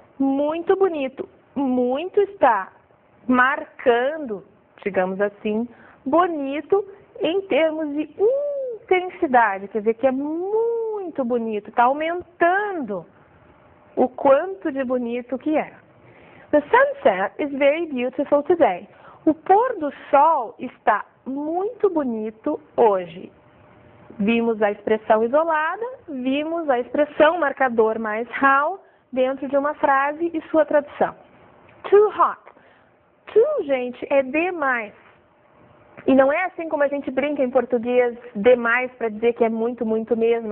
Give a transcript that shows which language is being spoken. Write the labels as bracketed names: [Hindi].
[Portuguese] Muito bonito. Muito está marcando, digamos assim, bonito em termos de intensidade. Quer dizer que é muito bonito. Está aumentando o quanto de bonito que é. [English] The sunset is very beautiful today. [Portuguese] O pôr do sol está muito bonito hoje. Vimos a expressão isolada, vimos a expressão marcador mais how dentro de uma frase e sua tradução. [English] Too hot. [Portuguese] Too, gente, é demais. E não é assim como a gente brinca em português, demais, para dizer que é muito, muito mesmo.